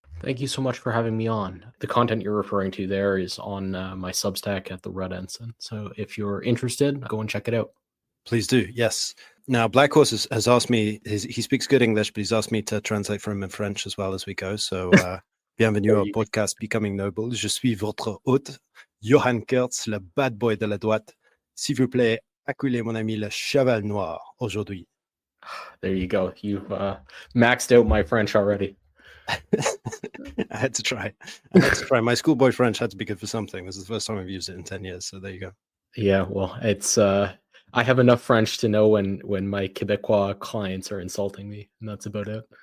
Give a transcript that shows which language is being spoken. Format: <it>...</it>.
<en>Thank you so much for having me on. The content you're referring to there is on my Substack at the Red Ensign. So if you're interested, go and check it out. Please do, yes. Now, Black Horse has asked me, he speaks good English, but he's asked me to translate for him in French as well as we go.</en> <fr>So, bienvenue au podcast Becoming Noble. Je suis votre hôte, Johann Kurtz, le bad boy de la droite. S'il vous plaît, acculez mon ami le cheval noir aujourd'hui.</fr> <en>There you go. You've maxed out my French already. I had to try. My schoolboy French had to be good for something. This is the first time I've used it in 10 years. So there you go. Yeah, well, it's I have enough French to know when my Quebecois clients are insulting me, and that's about it.</en>